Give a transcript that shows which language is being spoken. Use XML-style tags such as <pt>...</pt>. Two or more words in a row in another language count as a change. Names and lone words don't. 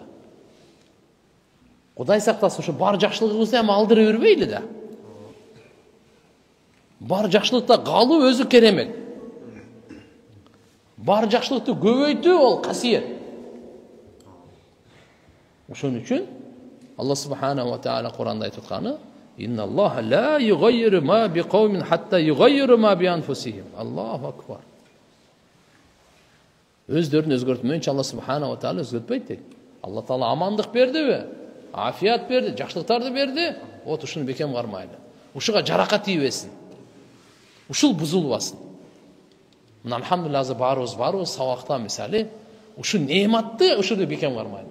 <ky>Кудай сактасын, ушу бар жакшылыгыбызды эми алдыра бербейли да. Бар жакшылыкта калуу өзү керемет. Бар жакшылыкты көбөйтүү ол касиет. Ошон үчүн Алла</ky> <ar>سبحانه وتعالى</ar> <ky>Кур'анда айтып атканы:</ky> <ar>"إن الله لا يغير ما بقوم حتى يغيروا ما بأنفسهم." الله أكبر.</ar> <ky>Өздөрүн өзгөртмөйүнчө Алла</ky> <ar>سبحانه وتعالى</ar> <ky>өзгөртпөйт дейт. Алла Таала амандык бердиби? Афият берди, жакшылыктарды берди. Вот ушуну бекем кармайлы. Ушуга жаракат тийбесин. Ушул бузулбасын. Мына алхамдулилlah азыр баарыбыз сабакта мисалы, ушу неематты ушуну бекем кармайлы.</ky>